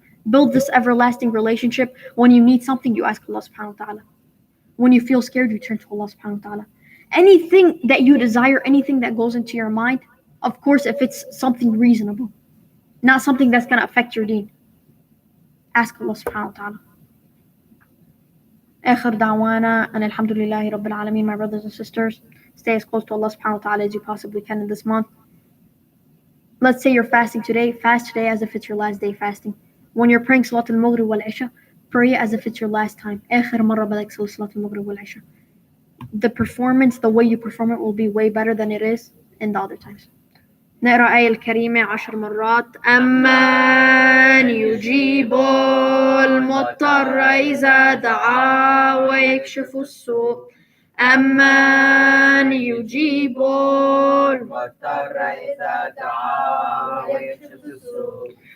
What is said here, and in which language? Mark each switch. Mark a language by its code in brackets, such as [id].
[en] Build this everlasting relationship. When you need something, you ask Allah subhanahu wa ta'ala. When you feel scared, you turn to Allah subhanahu wa ta'ala. Anything that you desire, anything that goes into your mind, of course, if it's something reasonable, not something that's going to affect your deen, ask Allah subhanahu wa ta'ala. [ar] آخر دعوانا أن الحمد لله رب العالمين. [en] My brothers and sisters, stay as close to Allah subhanahu wa ta'ala as you possibly can in this month. Let's say you're fasting today, fast today as if it's your last day fasting. When you're praying Salat al-Maghrib wal-Isha, pray as if it's your last time. [ar] آخر مرة بدك تسوي صلاة المغرب والعشاء. [en] The performance, the way you perform it will be way better than it is in the other times. [ar] نقرأ آية الكريمة 10 مرات. أمن يجيب المضطر إذا دعا ويكشف السوء. أمن يجيب المضطر إذا دعا ويكشف السوء.